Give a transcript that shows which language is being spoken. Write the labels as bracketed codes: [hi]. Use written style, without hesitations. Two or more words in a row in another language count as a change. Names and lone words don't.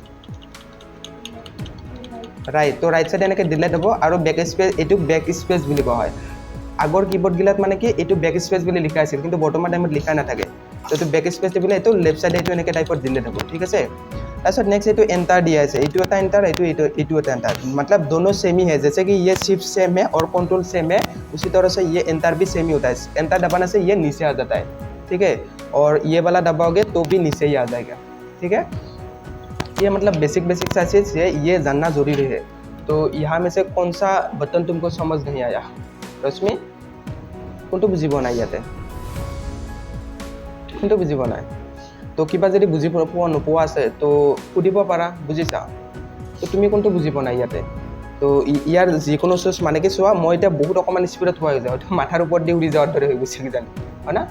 [as] ৰাইট। তো [en] right side [as] এনেকৈ ডিলেট হ'ব। আৰু [en] back space, [as] এইটোক [en] back space [as] বুলি কোৱা হয়। আগৰ কীবৰ্ডগিলাত মানে কি এইটো [en] back space [as] বুলি লিখা আছিল, কিন্তু বৰ্তমান টাইমত লিখা নাথাকে। তো এইটো [en] back space [as] টিপিলে এইটো [en] left side [as] এইটো এনেকৈ টাইপত ডিলেট হ'ব, ঠিক আছে। তাৰপিছত নেক্সট এইটো এণ্টাৰ দিয়া আছে, এইটো এটা एंटर, এইটো এটা एंटर, [hi] मतलब दोनों सेम ही है। जैसे कि ये शिफ्ट सेम है और कंट्रोल सेम है, उसी तरह से ये एंटर भी सेम ही होता है। एंटर दबाने से ये नीचे आ जाता है, ठीक है। और ये वाला दबाओगे तो भी नीचे ही आ जाएगा, ठीक है। ये मतलब बेसिक सा चीज़ है, ये जानना जरूरी है। तो यहाँ में से कौन सा बटन तुमको समझ नहीं आया रश्मि? [as] কোনটো বুজিব নাই ইয়াতে, কোনটো বুজিব নাই? তো কিবা যদি বুজি নোপোৱা আছে তো সুধিব পাৰা, বুজিছা? তো তুমি কোনটো বুজিব নাই ইয়াতে? তো ইয়াৰ যিকোনো চুজ মানে কি চোৱা, মই এতিয়া বহুত অকণমান স্পীডত পোৱা হৈ যাওঁ, মাথাৰ ওপৰত দি উৰি যোৱাৰ দৰে হৈ গৈছে কিজানি, হয় না?